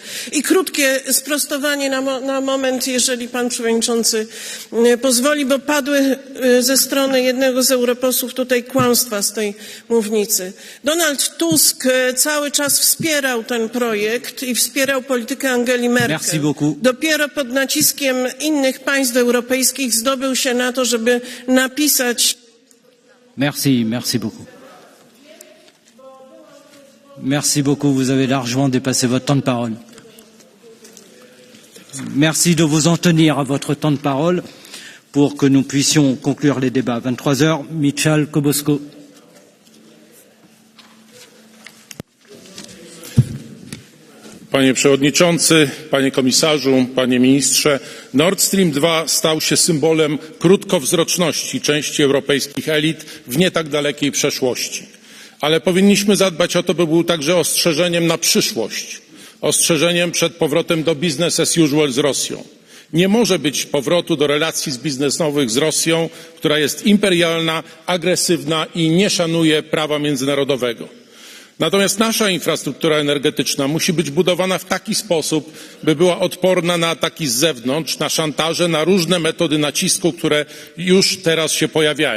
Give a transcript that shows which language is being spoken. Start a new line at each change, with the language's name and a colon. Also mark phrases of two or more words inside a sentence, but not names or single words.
Polish: I krótkie sprostowanie na moment, jeżeli Pan Przewodniczący pozwoli, bo padły ze strony jednego z europosłów tutaj kłamstwa z tej mównicy. Donald Tusk cały czas wspierał ten projekt i wspierał politykę Angeli Merkel.
French: Merci beaucoup.
Polish: Dopiero pod naciskiem innych państw europejskich zdobył się na to, żeby napisać.
French: Merci beaucoup. Merci beaucoup, vous avez largement dépassé votre temps de parole. Merci de vous en tenir à votre temps de parole pour que nous puissions conclure les débats. 23 heures, Michal Kobosko.
Polish: Panie Przewodniczący, Panie Komisarzu, Panie Ministrze, Nord Stream 2 stał się symbolem krótkowzroczności części europejskich elit w nie tak dalekiej przeszłości. Ale powinniśmy zadbać o to, by był także ostrzeżeniem na przyszłość, ostrzeżeniem przed powrotem do
English: business as usual
Polish: z Rosją. Nie może być powrotu do relacji biznesowych z Rosją, która jest imperialna, agresywna i nie szanuje prawa międzynarodowego. Natomiast nasza infrastruktura energetyczna musi być budowana w taki sposób, by była odporna na ataki z zewnątrz, na szantaże, na różne metody nacisku, które już teraz się pojawiają.